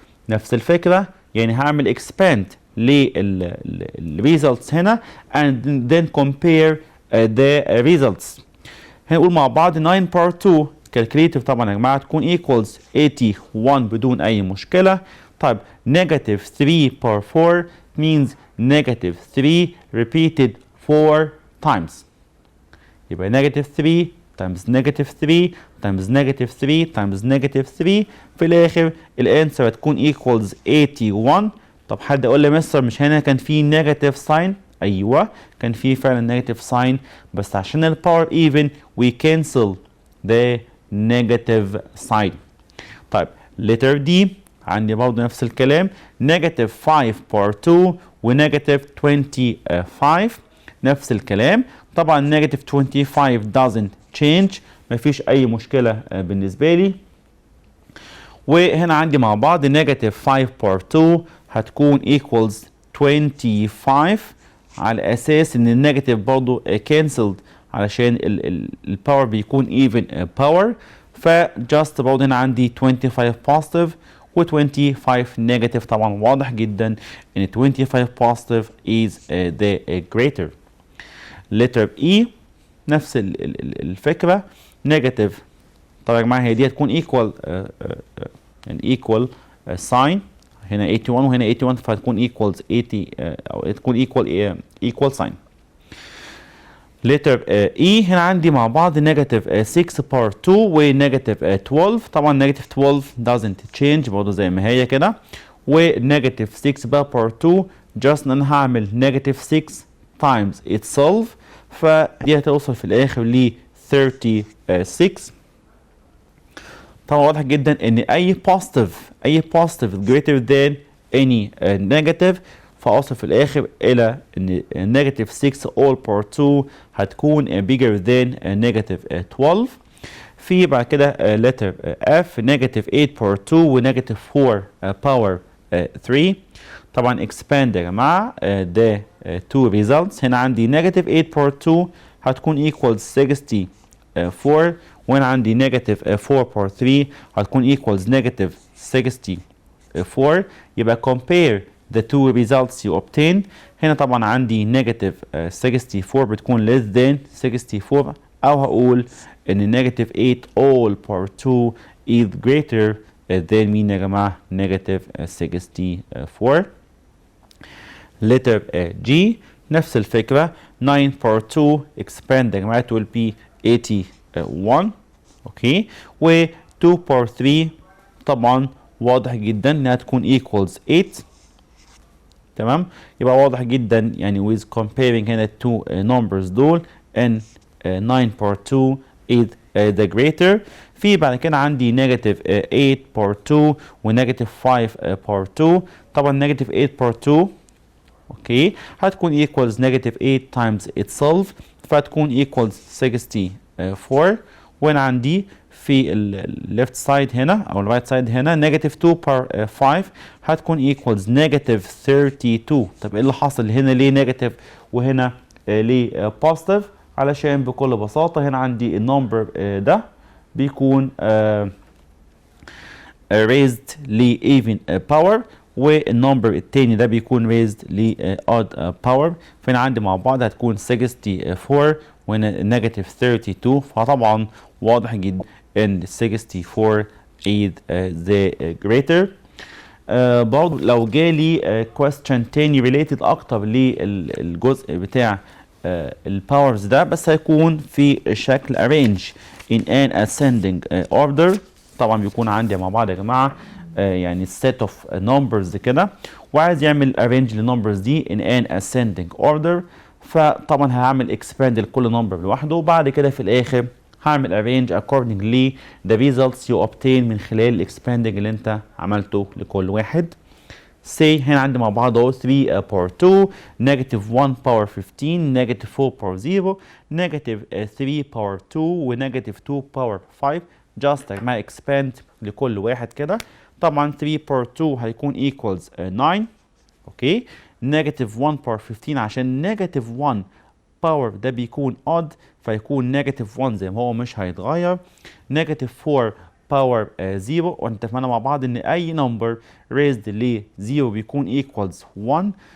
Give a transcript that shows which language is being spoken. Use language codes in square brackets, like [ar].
[ar] نفس الفكرة، يعني هعمل expand للresults هنا and then compare the results. هنقول مع بعض 9 power 2 calculative طبعا يا جماعة تكون equals 81 بدون أي مشكلة. [en] طيب negative 3 power 4 means negative 3 repeated 4 times. يبقى negative 3 times negative 3 times negative 3 times negative 3 في الآخر الانسر هتكون equals 81. [ar] طب حد يقول لي مستر مش هنا كان في negative sign؟ أيوه كان في فعلا negative sign، بس عشان الباور [en] even we cancel the negative sign. طيب letter D عندي برضه نفس الكلام negative 5 power 2 و negative 25 نفس الكلام. [ar] طبعا [en] negative 25 doesn't change، [ar] مفيش أي مشكلة بالنسبة لي. وهنا عندي مع بعض negative 5 power 2 هتكون equals 25 على اساس ان النيجاتيف برضو cancelled علشان الباور بيكون even power. فجاست برضو هنا عندي 25 positive و 25 negative. [en] طبعا واضح جدا ان 25 positive is the greater. letter E نفس الفكرة negative. [ar] طبعا يا جماعة هي دي هتكون equal يعني equal sign هنا 81 وهنا 81 فهتكون equals 80 او تكون equal sign. [en] letter E هنا عندي مع بعض negative 6 power 2 و negative 12. [ar] طبعا [en] negative 12 doesn't change [ar] برضه زي ما هي كده، و negative 6 بقى power 2 just ان انا هعمل negative 6 times itself، فدي هتوصل في الاخر ل 36. طبعا واضح جدا ان اي [en] positive greater than any negative [ar] فاوصل في الاخر الى ان negative 6 all power 2 هتكون bigger than negative 12. [en] في بعد كده letter F negative 8 power 2 و negative 4 power 3. طبعا expand يا جماعه the two results. هنا عندي negative 8 power 2 هتكون equals 64 وهنا عندي negative 4 power 3 هتكون equals negative 64. يبقى compare the two results you obtain. هنا طبعا عندي negative 64 بتكون less than 64 او هقول ان negative 8 all power 2 is greater than مين يا جماعه negative 64. letter G نفس الفكره 9 power 2 expand يا جماعه will be 81. [ar] اوكي و 2 power 3 طبعا واضح جدا انها تكون equals 8. تمام، يبقى واضح جدا يعني with comparing هنا two numbers دول ان [en] 9 power 2 is the greater. في بعد كده عندي negative 8 power 2 و negative 5 power 2. طبعا negative 8 power 2 اوكي هتكون equals negative 8 times itself فهتكون equals 64. وهنا عندي في left side هنا او right side هنا negative 2 power 5 هتكون equals negative 32. [ar] طب ايه اللي حصل هنا؟ ليه negative وهنا ليه positive؟ علشان بكل بساطة هنا عندي النمبر ده بيكون raised ل even power والنمبر التاني ده بيكون raised ل odd power. فهنا عندي مع بعض هتكون 64 وهنا negative 32. فطبعا واضح جدا ان [en] 64 is the greater. [ar] برضو لو جالي question تاني related اكتر للجزء بتاع الباورز ده بس هيكون في شكل [en] arrange in an ascending order. [ar] طبعا بيكون عندي مع بعض يا جماعه يعني set of numbers كده وعايز يعمل arrange للنمبرز دي in an ascending order. فطبعا هعمل expand لكل نمبر لوحده وبعد كده في الاخر هعمل arrange accordingly [en] the results you obtain [ar] من خلال expanding اللي انت عملته لكل واحد. [en] say هنا عندي مع بعض اهو 3 power 2 negative 1 power 15 negative 4 power 0 negative 3 power 2 و negative 2 power 5. [ar] just يا جماعه expand لكل واحد كده. طبعا 3 power 2 هيكون equals 9. [en] okay negative 1 power 15 عشان negative 1 power ده بيكون odd فيكون negative 1 [ar] زي ما هو مش هيتغير. negative 4 power 0 واتفقنا مع بعض ان اي number raised ل 0 بيكون equals 1.